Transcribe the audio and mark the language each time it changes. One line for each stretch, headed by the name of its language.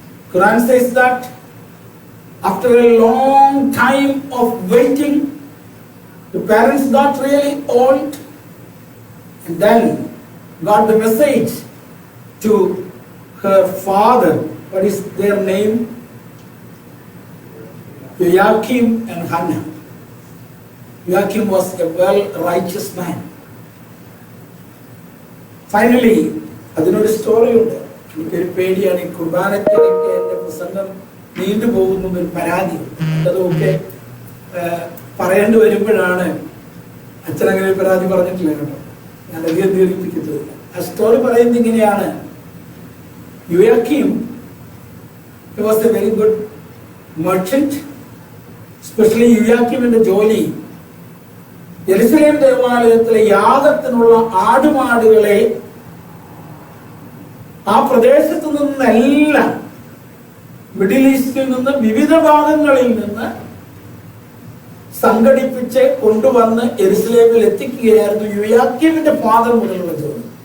English: Quran says that after a long time of waiting, the parents got really old, and then got the message to her father. What is their name? Joachim and Hannah. Joachim was a well-righteous man.
Malayalam: Finally, അതിനൊരു story ഉണ്ട്. എനിക്കൊരു പേടിയാണ് ഈ കുർബാനയ്ക്കിടയ്ക്ക് എൻ്റെ പ്രസംഗം നീണ്ടുപോകുന്നൊരു പരാതിയുണ്ട്. അതൊക്കെ പറയേണ്ടി വരുമ്പോഴാണ് അച്ഛനങ്ങനെ ഒരു പരാതി പറഞ്ഞിട്ടില്ല കേട്ടോ. ഞാൻ അധികം ദീർഘിപ്പിക്കത്തില്ല. ആ സ്റ്റോറി പറയുന്നത് ഇങ്ങനെയാണ്.
English: Joachim he was a very good merchant.
Malayalam: Especially യുയാക്കിമിന്റെ ജോലി യെരുശലേം ദേവാലയത്തിലെ യാഗത്തിനുള്ള ആടുമാടുകളെ ആ പ്രദേശത്തു നിന്നെല്ലാം മിഡിൽ ഈസ്റ്റിൽ നിന്ന് വിവിധ ഭാഗങ്ങളിൽ നിന്ന് സംഘടിപ്പിച്ച് കൊണ്ടുവന്ന് യെരുശലേമിൽ എത്തിക്കുകയായിരുന്നു യുയാക്കിമിന്റെ ഫാദർ മുതലുള്ള ജോലി.